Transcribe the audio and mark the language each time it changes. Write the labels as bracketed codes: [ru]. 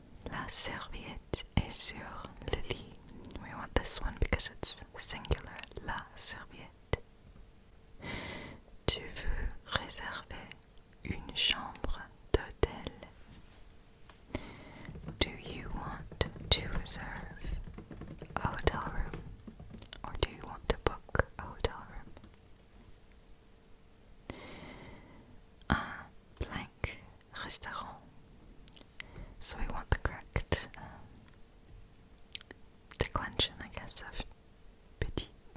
[fr] La serviette est sur le lit. [en] We want this one because it's singular. [fr] La serviette. Tu veux réserver une chambre d'hôtel? [en] Do you want to reserve a hotel room? Or do you want to book a hotel room? Un blank restaurant. So we want the correct declension, I guess, of petit.